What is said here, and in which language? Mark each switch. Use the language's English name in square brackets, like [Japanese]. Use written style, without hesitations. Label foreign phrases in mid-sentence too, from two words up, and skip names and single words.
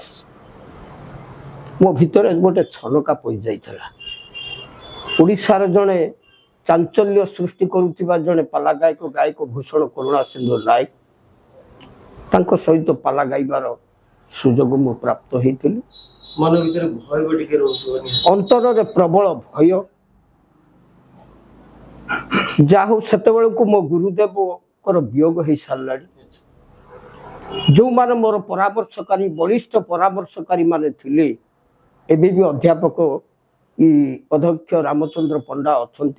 [Odia] ମୋ ଭିତରେ ଗୋଟେ ଛନକା ପଶିଯାଇଥିଲା। ଓଡ଼ିଶାର ଜଣେ ଚାଞ୍ଚଲ୍ୟ ସୃଷ୍ଟି କରୁଥିବା ଜଣେ ପାଲା ଗାୟକ ଭୂଷଣ କରୁଣା ସିନ୍ଧୁ ନାୟକ, ତାଙ୍କ ସହିତ ପାଲା ଗାଇବାର ସୁଯୋଗ ମୁଁ ପ୍ରାପ୍ତ ହେଇଥିଲି। ମନ ଭିତର ଭୟ ବି ଟିକେ ରହୁଥିବ ନି अंतରରେ ପ୍ରବଳ ଭୟ ଯାହା ହଉ ସେତେବେଳକୁ ମୋ ଗୁରୁଦେବଙ୍କର ବିୟୋଗ ହେଇସାରିଲାଣି। ଯେଉଁମାନେ ମୋର ପରାମର୍ଶକାରୀ ବଳିଷ୍ଠ ପରାମର୍ଶକାରୀ ମାନେ ଥିଲେ ଏବେ ବି ଅଧ୍ୟାପକ ଅଧ୍ୟକ୍ଷ ରାମଚନ୍ଦ୍ର ପଣ୍ଡା ଅଛନ୍ତି।